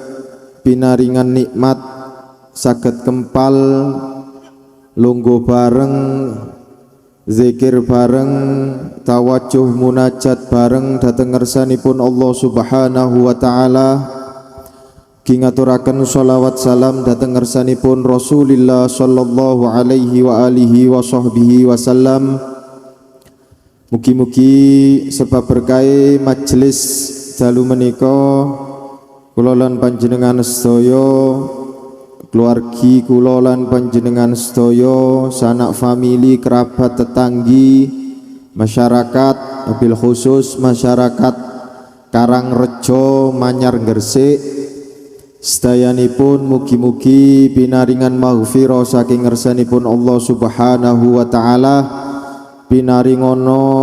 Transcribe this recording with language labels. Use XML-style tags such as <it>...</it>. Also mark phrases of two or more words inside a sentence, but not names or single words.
<jv>pinaringan nikmat, saged kempal lungguh bareng, zikir bareng, tawajuh munajat bareng dhateng ngersanipun Allah</jv> <ar>سبحانه وتعالى,</ar> <jv>gingaturaken sholawat salam dhateng ngersanipun Rasulillah</jv> <ar>صلى الله عليه وعلى آله وصحبه وسلم.</ar> <jv>Mugi-mugi sebab berkahe majelis dalu menika kula lan panjenengan sedaya, keluargi kula lan panjenengan sedaya, sanak famili, kerabat, tetanggi, masyarakat,</jv> <ar>وبالخصوص</ar> <jv>masyarakat Karangrejo, Manyar, Gresik sedayanipun mugi-mugi pinaringan maghfirah saking ngersanipun Allah</jv> <ar>سبحانه وتعالى,</ar> <jv>pinaringono</jv>